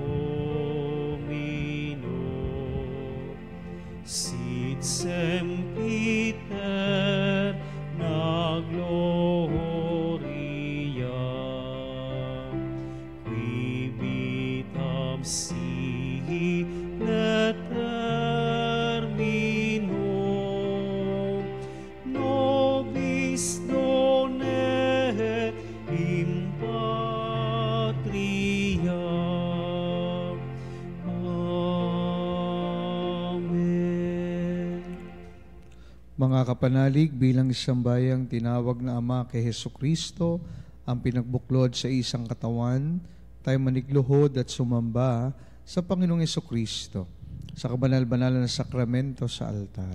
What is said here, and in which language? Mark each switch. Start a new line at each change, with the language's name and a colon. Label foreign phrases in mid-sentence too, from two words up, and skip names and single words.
Latin: Domino, sit sempiter na gloria, qui vitam sihi et termino, nobis donet in patria. Amen.
Filipino: Mga kapanalig, bilang isang bayang tinawag na Ama kay Hesukristo, ang pinagbuklod sa isang katawan, tayo manigluhod at sumamba sa Panginoong Hesukristo, sa kabanal-banal na sakramento sa altar.